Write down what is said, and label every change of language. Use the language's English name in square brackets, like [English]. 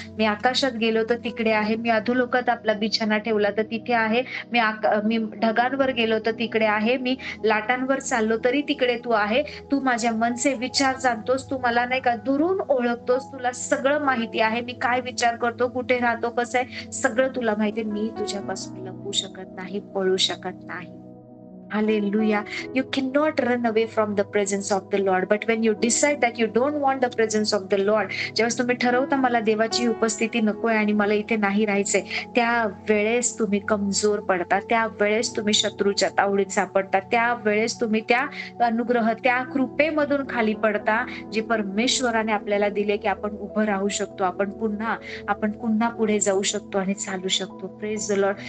[Marathi] मी आकाशात गेलो तर तिकडे आहे, मी अधोलोकात आपला बिछाना ठेवला तर तिथे आहे, मी ढगांवर गेलो तर तिकडे आहे, मी लाटांवर चाललो तरी तिकडे तू आहे. तू माझ्या मनचे विचार जाणतोस, तू मला नाही का दुरून ओळखतोस, तुला सगळं माहिती आहे, मी काय विचार करतो, कुठे राहतो, कसं आहे, सगळं तुला माहिती आहे. मी तुझ्यापासून लपू शकत नाही, पळू शकत नाही. [English] Hallelujah. You cannot run away from the presence of the Lord. But when you decide that you don't want the presence of the Lord, [Marathi] जेव्हा तुम्ही ठरवता मला देवाची उपस्थिती नकोय आणि मला इथे नाही राहायचंय, त्यावेळेस तुम्ही कमजोर पडता, त्यावेळेस तुम्ही शत्रूच्या तावडीत सापडता, त्यावेळेस तुम्ही त्या अनुग्रह, त्या कृपेमधून खाली पडता जे परमेश्वराने आपल्याला दिले, की आपण उभं राहू शकतो, आपण पुन्हा पुढे जाऊ शकतो आणि चालू शकतो. [English] Praise the lord.